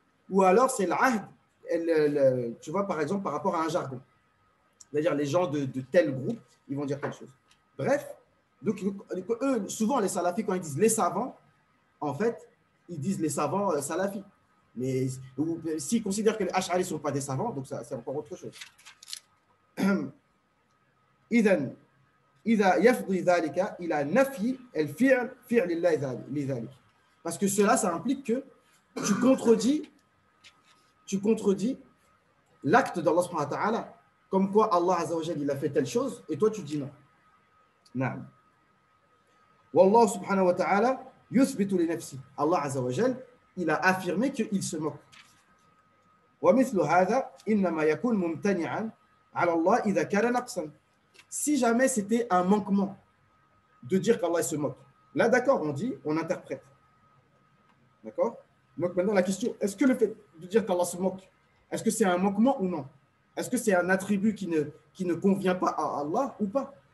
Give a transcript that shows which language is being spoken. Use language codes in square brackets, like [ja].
[fr] Ou alors c'est l'ahd, tu vois, par exemple, par rapport à un jargon. C'est-à-dire les gens de tel groupe, ils vont dire quelque chose. Bref, Donc, eux, souvent, les salafis, quand ils disent les savants, en fait, ils disent les savants salafis. Mais s'ils considèrent que les Ash'ari ne sont pas des savants, donc ça, c'est encore autre chose. [ar] إذا إذا يفضي ذلك إلى نفي الفعل فعل الله لذلك. [fr] Parce que cela, ça implique que tu contredis l'acte d'Allah subhanahu wa ta'ala, comme quoi Allah azza wa jalla, il a fait telle chose, et toi tu dis non. [ar] نعم. والله سبحانه وتعالى يثبت لنفسه. [fr] Allah azza wa jalla, il a affirmé qu'il se moque. [ar] ومثل هذا إنما يكون ممتنعا على الله إذا كان نقصا. [fr] Si jamais c'était un manquement de dire qu'Allah se moque, là d'accord, on dit, on interprète. D'accord? Donc maintenant la question, est-ce que le fait de dire qu'Allah se moque, est-ce que c'est un manquement ou non? Est-ce que c'est un attribut qui ne convient pas à Allah ou pas?